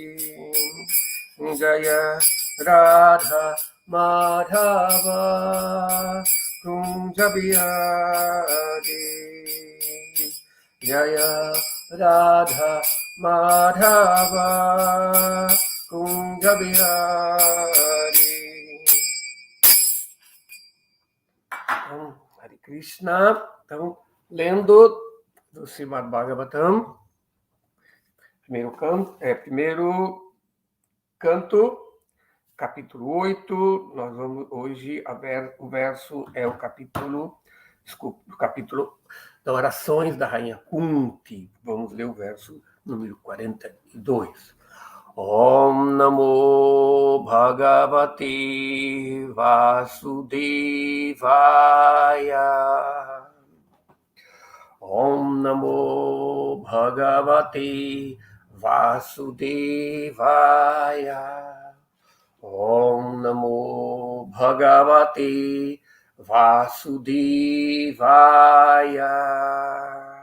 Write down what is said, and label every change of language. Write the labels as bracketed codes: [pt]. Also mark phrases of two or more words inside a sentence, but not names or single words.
[sa] Jaya Radha Madhava Kunja Bihari Jaya Radha Madhava Kunja Bihari Então, Hare Krishna. [pt] Então, lendo do Srimad Bhagavatam, primeiro canto, capítulo 8, nós vamos hoje, o verso é o capítulo das orações da Rainha Kunti. Vamos ler o verso número 42. [sa] Om Namo Bhagavate Vasudevaya Om Namo Bhagavate Vasudevaya Om Namo Bhagavate Vasudevaya.